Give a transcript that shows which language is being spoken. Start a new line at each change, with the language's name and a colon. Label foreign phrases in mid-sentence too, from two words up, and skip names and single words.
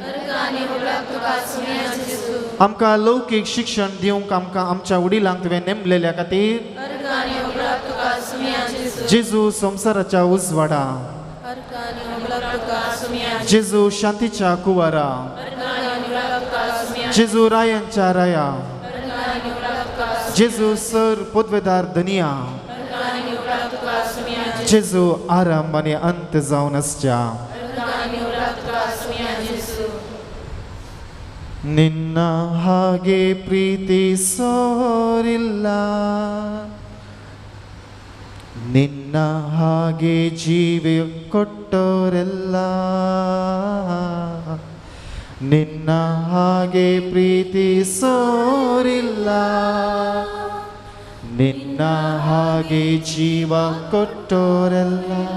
Konkani: आमकां लौकीक शिक्षण दिवंक आमकां आमच्या वडिलांक तुवें नेमलेल्या खातीर जेजू संवसाराच्या उजवाडा जेजू शांतीच्या कुवारा जेजू रायांच्या राया जेजू सर पदवेदार धनिया जेजू आराम आनी अंत जावन आसच्या
Kannada: ನಿನ್ನ ಹಾಗೆ ಪ್ರೀತಿಸೋರಿಲ್ಲ ನಿನ್ನ ಹಾಗೆ ಜೀವ ಕೊಟ್ಟೋರೆಲ್ಲ ನಿನ್ನ ಹಾಗೆ ಪ್ರೀತಿಸೋರಿಲ್ಲ ನಿನ್ನ ಹಾಗೆ ಜೀವ ಕೊಟ್ಟೋರೆಲ್ಲ